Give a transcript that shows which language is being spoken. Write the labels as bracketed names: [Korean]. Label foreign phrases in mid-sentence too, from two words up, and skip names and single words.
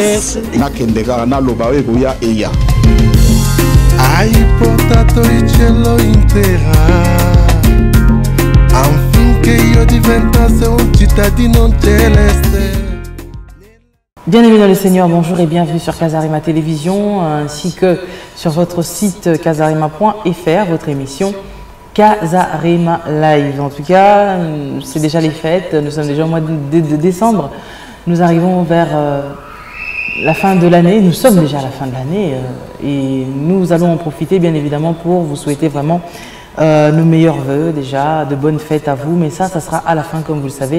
[Lingala] nakende kaka naloba oyo ekoya eya. [Italian] Hai portato il cielo in terra affinché io diventasse un cittadino celeste. [French] Bien-aimés dans le Seigneur, bonjour et bienvenue sur Casarima Télévision ainsi que sur votre site casarima.fr, votre émission Casarima Live. En tout cas, c'est déjà les fêtes, nous sommes déjà au mois de décembre, nous arrivons vers la fin de l'année, nous sommes déjà à la fin de l'année et nous allons en profiter bien évidemment pour vous souhaiter vraiment nos meilleurs vœux déjà, de bonnes fêtes à vous, mais ça sera à la fin comme vous le savez.